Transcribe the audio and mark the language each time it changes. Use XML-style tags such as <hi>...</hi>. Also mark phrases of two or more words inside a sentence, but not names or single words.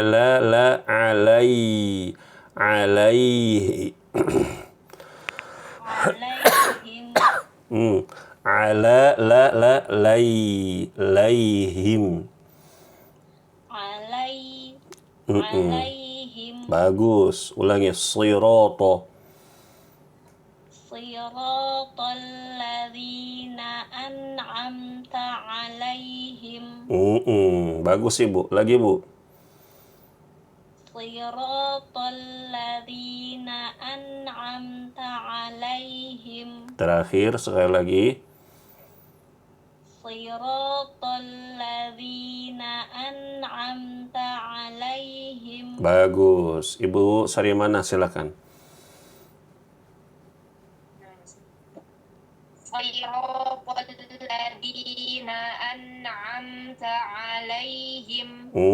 <ar>Alaihi. Alaihim. علا ليهم. Alaihim.</ar> <id>Bagus. Ulangi.</id> <ar>Sirata. صراط الذين أنعمت عليهم.</ar> <id>Bagus Ibu. Lagi Bu.</id> <ar>صراط الذين أنعمت عليهم.</ar> <id>Terakhir sekali lagi.</id> <ar>صراط الذين أنعمت عليهم.</ar> <id>Bagus. Ibu Sarimana silakan.</id> <ar>صراط الذين أنعمت عليهم.</ar>